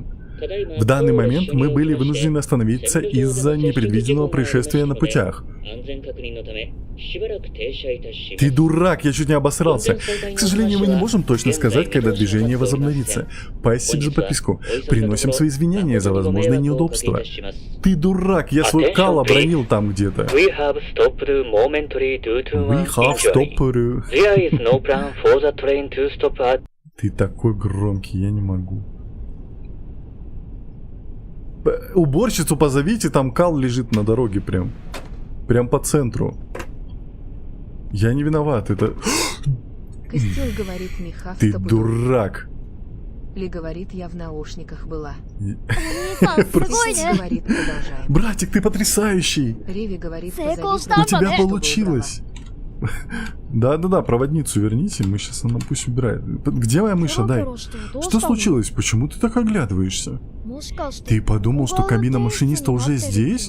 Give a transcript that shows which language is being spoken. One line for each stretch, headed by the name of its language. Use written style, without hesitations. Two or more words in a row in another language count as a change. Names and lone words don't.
Russian: В данный момент мы были вынуждены остановиться из-за непредвиденного происшествия на путях. Ты дурак, я чуть не обосрался. К сожалению, мы не можем точно сказать, когда движение возобновится. Спасибо за подписку. Приносим свои извинения за возможные неудобства. Ты дурак, я свой кал обронил там где-то.
English: We have stopped momentary due to We have injury. stopped... There is no plan for the train to stop at
Russian: Ты такой громкий, я не могу. Уборщицу позовите, там кал лежит на дороге прям. Прям по центру. Я не виноват, это... Костил говорит, меха в Ты стопудово. дурак. Ли говорит, я в наушниках была.
Japanese: お兄さんすごい
Russian: Тислс
Japanese: ね
Russian: говорит, продолжаем. Братик, ты потрясающий. Риви говорит, Сэйко позови штампа, У тебя да? получилось. Да, проводницу верните, мы сейчас она пусть убирает. Где моя мыша, дай. Что случилось? Почему ты так оглядываешь? Ты подумал, что кабина машиниста уже здесь?